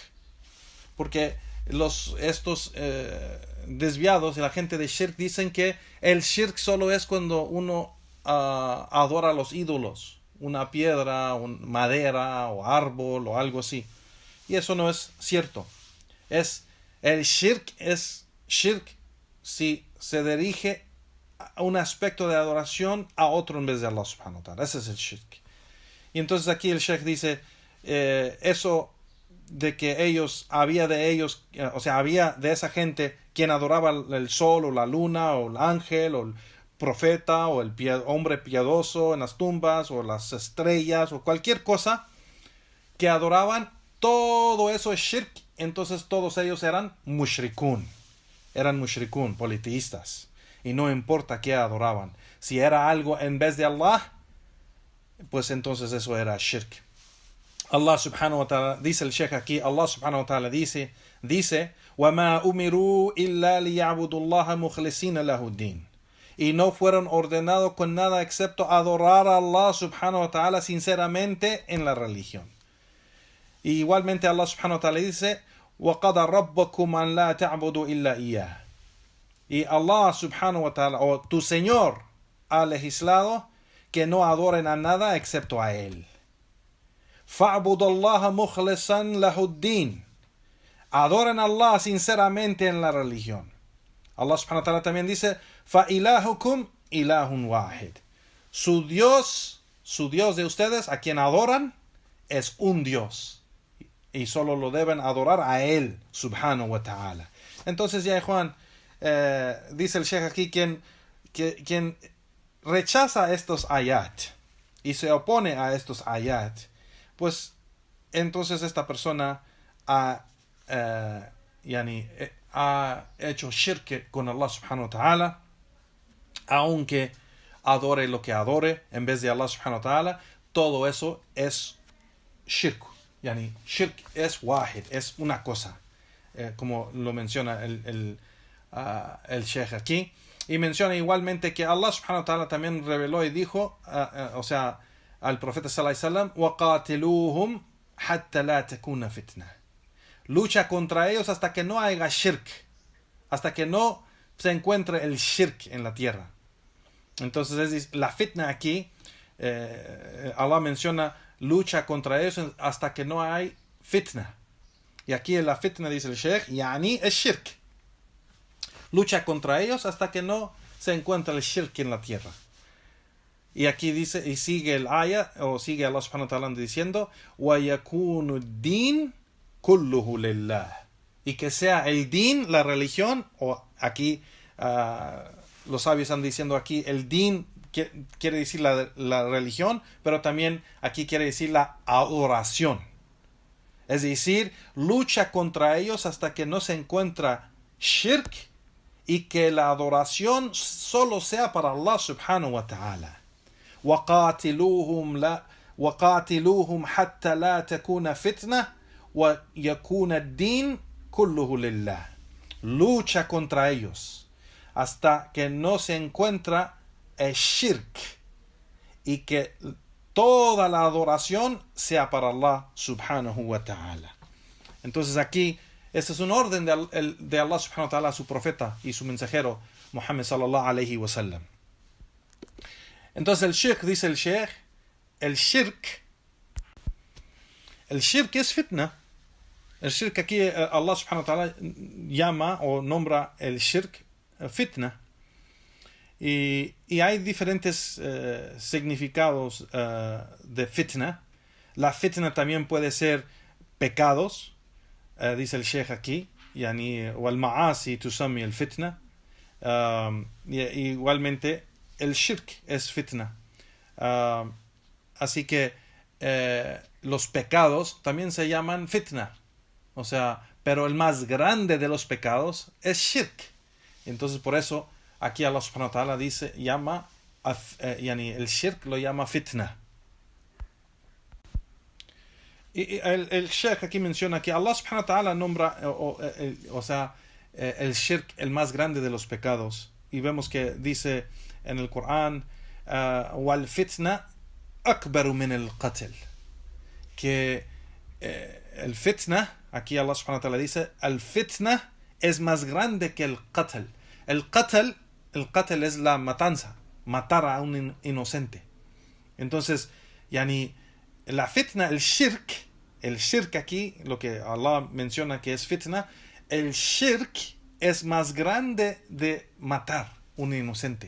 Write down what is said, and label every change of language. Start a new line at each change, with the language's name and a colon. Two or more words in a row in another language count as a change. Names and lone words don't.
Spanish: Porque estos desviados y la gente de shirk dicen que el shirk solo es cuando uno adora a los ídolos, una piedra, madera o árbol o algo así. Y eso no es cierto. El shirk es shirk si se dirige a un aspecto de adoración a otro en vez de
Arabic: الله سبحانه وتعالى.
Spanish: Ese es el shirk. Y entonces aquí el sheikh dice, eso de que había de esa gente quien adoraba el sol o la luna o el ángel o el profeta o el hombre piadoso en las tumbas o las estrellas o cualquier cosa que adoraban, todo eso es shirk. Entonces todos ellos eran mushrikun, politeístas, y no importa qué adoraban. Si era algo en vez de Allah, pues entonces eso era shirk.
Arabic: الله سبحانه وتعالى,
Spanish: dice el sheikh aquí,
Arabic: الله سبحانه وتعالى dice, وَمَا أُمِرُوا إِلَّا لِيَعْبُدُوا اللَّهَ مُخْلِصِينَ لَهُ الدِّينَ.
Spanish: Y no fueron ordenados con nada excepto adorar a
Arabic: الله سبحانه وتعالى
Spanish: sinceramente en la religión.
Arabic: Y igualmente الله سبحانه وتعالى dice, وَقَضَى رَبَّكُمْ أَنْ لَا تَعْبُدُوا إِلَّا إِيَّهُ. Y الله سبحانه وتعالى,
Spanish: o tu Señor, ha legislado que no adoren a nada excepto a Él.
Arabic: فَعْبُدُوا اللَّهَ مُخْلِصًا لَهُ الدِّينَ.
Spanish: Adoren a Allah sinceramente en la religión.
Arabic: الله سبحانه وتعالى
Spanish: también dice,
Arabic: فَإِلَهُكُمْ إِلَهٌ وَاحِدٌ.
Spanish: Su Dios de ustedes, a quien adoran, es un Dios. Y solo lo deben adorar a Él,
Arabic: سبحانه وتعالى.
Spanish: Entonces ya Juan, dice el sheikh aquí, quien rechaza estos ayat y se opone a estos ayat, pues entonces esta persona ha ha hecho shirk con
Arabic: الله سبحانه وتعالى,
Spanish: aunque adore lo que adore en vez de
Arabic: الله سبحانه وتعالى,
Spanish: todo eso es shirk. Shirk es wahid, es una cosa, como lo menciona el sheikh aquí. Y menciona igualmente que
Arabic: الله سبحانه وتعالى
Spanish: también reveló y dijo, al profeta
Arabic: صلى الله عليه وسلم, وَقَاتِلُوهُمْ حَتَّى لَا تَكُونَ فِتْنَةً.
Spanish: Lucha contra ellos hasta que no haya shirk, hasta que no se encuentre el shirk en la tierra. Entonces la fitna aquí, Allah menciona lucha contra ellos hasta que no hay fitna. Y aquí en la fitna dice el sheikh, es shirk. Lucha contra ellos hasta que no se encuentre el shirk en la tierra. Y aquí dice, y sigue el ayah, o sigue
Arabic: الله سبحانه وتعالى
Spanish: diciendo,
Arabic: وَيَكُونُ الدِّينُ كُلُّهُ لِلَّهِ.
Spanish: Y que sea el din, la religión, o aquí los sabios están diciendo aquí, el din quiere decir la religión, pero también aquí quiere decir la adoración. Es decir, lucha contra ellos hasta que no se encuentra shirk y que la adoración solo sea para
Arabic: الله سبحانه وتعالى. وَقَاتِلُوهُمْ حَتَّى لَا تَكُونَ فِتْنَةً وَيَكُونَ الدِّينُ كُلُّهُ لِلَّهِ.
Spanish: Lucha contra ellos hasta que no se encuentra el shirk y que toda la adoración sea para
Arabic: الله سبحانه وتعالى.
Spanish: Entonces aquí, este es un orden de
Arabic: الله سبحانه وتعالى
Spanish: a su profeta y su mensajero Muhammad
Arabic: صلى الله عليه وسلم.
Spanish: Entonces el shirk, dice el sheikh, el shirk es fitna. El shirk aquí
Arabic: الله سبحانه وتعالى
Spanish: llama o nombra el shirk fitna. Y hay diferentes significados de fitna. La fitna también puede ser pecados, dice el sheikh aquí,
Arabic: والمعاصي تسمي الفتنة.
Spanish: Igualmente el shirk es fitna. Así que los pecados también se llaman fitna. Pero el más grande de los pecados es shirk. Entonces por eso aquí
Arabic: الله سبحانه وتعالى
Spanish: dice, el shirk lo llama fitna. Y el sheikh aquí menciona que
Arabic: الله سبحانه وتعالى
Spanish: nombra, el shirk el más grande de los pecados. Y vemos que dice en el Corán,
Arabic: والفتنة أكبر من القتل.
Spanish: Que el fitna, aquí
Arabic: الله سبحانه وتعالى
Spanish: dice, el fitna es más grande que el qatl. El qatl es la matanza, matar a un inocente. Entonces, la fitna, el shirk aquí, lo que Allah menciona que es fitna, el shirk es más grande de matar un inocente.